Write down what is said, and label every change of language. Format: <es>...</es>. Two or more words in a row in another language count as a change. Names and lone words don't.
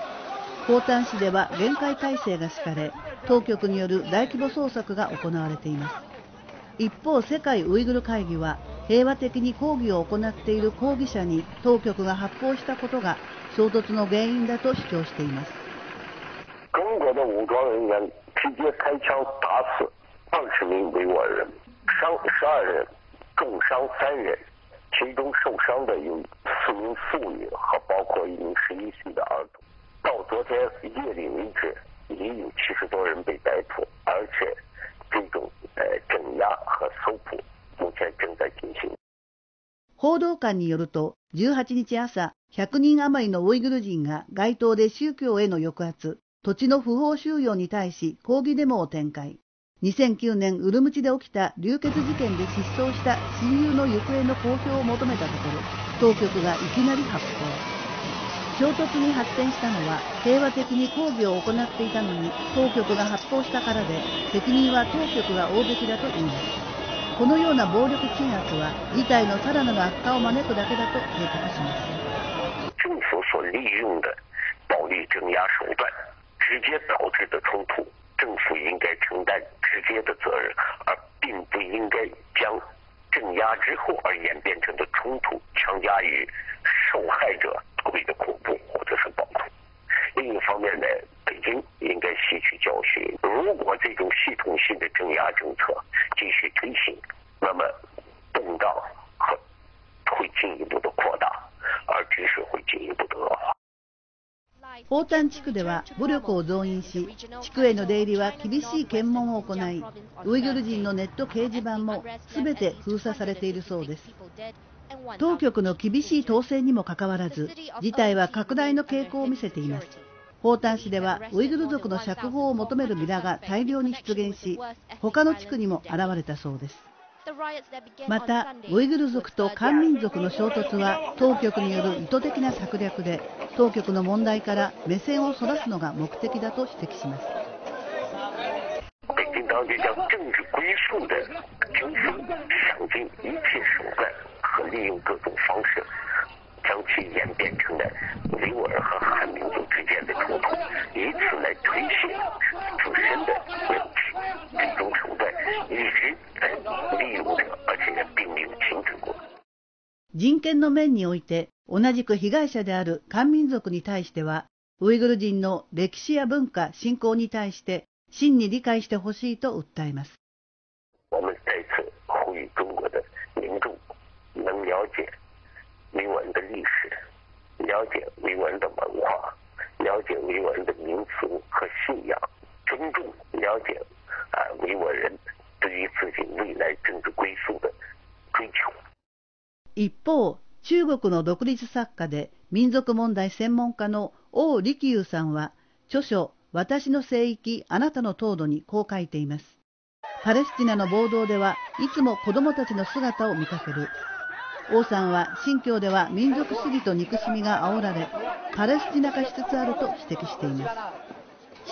<ja>宝丹市では厳戒態勢が敷かれ、当局による大規模捜索が行われています。一方、世界ウイグル会議は平和的に抗議を行っている抗議者に当局が発砲したことが衝突の原因だと主張しています。</ja> <zh>中国的武装人员直接开枪打死20名维吾尔人，伤12人，重伤3人，其中受伤的有4名妇女和包括1名11岁的儿童。到昨天夜里为止，已经有70多人被逮捕，而且这种镇压和搜捕目前正在进行。</zh> <ja>報道官によると、18日朝、100人余りのウイグル人が街頭で宗教への抑圧、土地の不法収用に対し抗議デモを展開。2009年ウルムチで起きた流血事件で失踪した親友の行方の公表を求めたところ、当局がいきなり発砲。衝突に発展したのは平和的に抗議を行っていたのに当局が発砲したからで、責任は当局が負うべきだと言います。このような暴力鎮圧は事態のさらなる悪化を招くだけだと警告します。</ja> <zh>政府所利用的暴力镇压手段直接导致的冲突，政府应该承担直接的责任，而并不应该将镇压之后而演变成的冲突强加于受害者为的恐怖或者是暴徒。另一方面呢，北京应该吸取教训，如果这种系统性的镇压政策继续推行，那么动荡会进一步的扩大，而局势会进一步的恶化。</zh> <ja>宝丹地区では武力を増員し、地区への出入りは厳しい検問を行い、ウイグル人のネット掲示板もすべて封鎖されているそうです。当局の厳しい統制にもかかわらず、事態は拡大の傾向を見せています。宝丹市ではウイグル族の釈放を求めるビラが大量に出現し、他の地区にも現れたそうです。また、ウイグル族と漢民族の衝突は当局による意図的な策略で、当局の問題から目線をそらすのが目的だと指摘します。</ja> <zh>北京当局将政治归宿的军事想尽一切手段和利用各种方式，将其演变成了维吾尔和汉民族之间的冲突，以此来推卸自身的问题。这种手段一直在利用着，而且并没有停止过。</zh> <ja>人権の面において、同じく被害者である漢民族に対しては、ウイグル人の歴史や文化、信仰に対して真に理解してほしいと訴えます。</ja> <zh>我们再次呼吁中国的民众能了解维吾尔的历史，了解维吾尔的文化，了解维吾尔的民俗和信仰，尊重了解维吾尔人对于自己未来政治归宿的追求。</zh> <ja>一方、中国の独立作家で民族問題専門家の王力友さんは、著書「私の聖域、あなたの凍土」にこう書いています。パレスチナの暴動ではいつも子供たちの姿を見かける。王さんは新疆では民族主義と憎しみが煽られ、パレスチナ化しつつあると指摘しています。</ja>